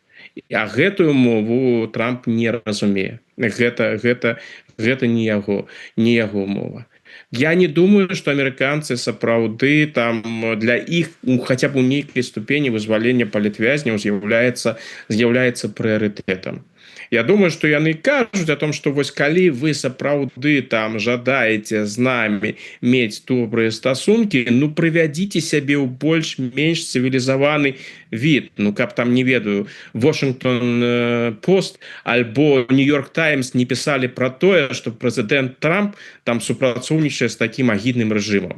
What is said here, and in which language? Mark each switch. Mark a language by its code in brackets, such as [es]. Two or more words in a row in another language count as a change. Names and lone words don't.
[be] А гэтую мову Трамп не разумее. Гэта не яго мова. Я не думаю, што амерыканцы сапраўды там для іх хаця б у нейкай ступені вызвалення палітвязняў з'яўляецца прыярытэтам. Я думаю, што яны кажуць [ru] о том, [be] што вось калі вы сапраўды там жадаеце з намі мець добрыя стасункі, ну прывядзіце сябе ў больш-менш цывілізаваны від. Ну каб там, не ведаю, Washington Post альбо New York Times не пісалі пра тое, што прэзідэнт Трамп там супрацоўнічае з такім агідным рэжымам.